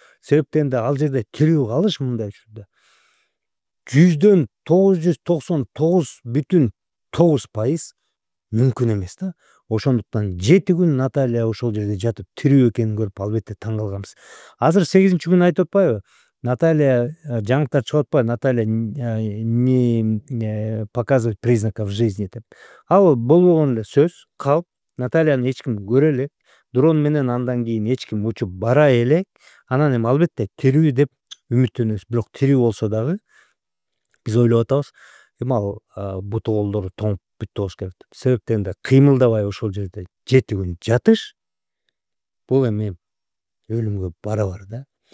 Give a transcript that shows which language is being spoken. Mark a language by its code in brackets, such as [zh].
[ky] Себептен да ал жерде тирүү калыш мындай учурда 999,9% мүмкүн эмес да. Ошондуктан 7 күн Наталья ошол жерде жатып тирүү экенин көрүп албетте таң калганбыз. Азыр 8-күн айтып атпайбы? Наталья жаңылыктар чыгып атпайбы? [ru] Наталья не показывает признаков жизни [ky] деп. Ал болбогон эле сөз, калп. Натальяны эч ким көрө элек. Дрон менен андан кийин эч ким учуп бара элек. Анан эми албетте тирүү деп үмүттөнөбүз. Бирок тирүү болсо дагы биз ойлоп атабыз, эми ал буту колдору тоңуп бүттү болуш керек деп. Себептен да кыймылдабай ошол жерде 7 күн жатыш бул эми өлүмгө барабар да.